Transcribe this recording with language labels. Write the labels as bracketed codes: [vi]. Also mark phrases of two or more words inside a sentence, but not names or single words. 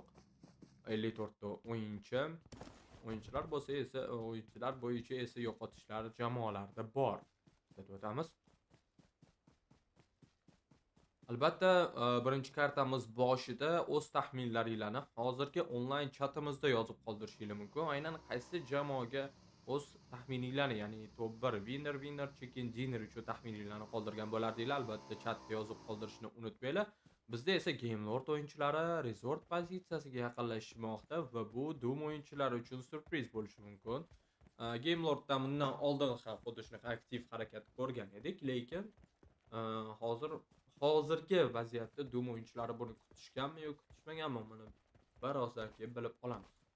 [uz] 54 ta o'yinchilar bo'lsa esa o'yinchilar bo'yicha esa yo'qotishlar jamoalarda bor. Deb o'tamiz. Albatta, birinchi kartamiz boshida o'z taxminlaringizni hozirgi onlayn chatimizda yozib qoldirishingiz mumkin. Aynan qaysi jamoaga o'z taxmininglarni, ya'ni [en] top 1 winner, chicken dinner [uz] uchun taxmininglarni qoldirgan bo'lardinglar. Albatta chatda yozib qoldirishni unutmanglar. Bizda esa Game Lord o'yinchilari Resort pozitsiyasiga yaqinlashmoqda va bu Doom o'yinchilari uchun surpriz bo'lishi mumkin. Game Lorddan bundan oldin ham xuddi shunaqa aktiv harakat ko'rgan edik, lekin hozirgi vaziyatda Doom o'yinchilari buni kutishganmi yoki kutishmaganmi, buni birozdan keyin bilib olamiz.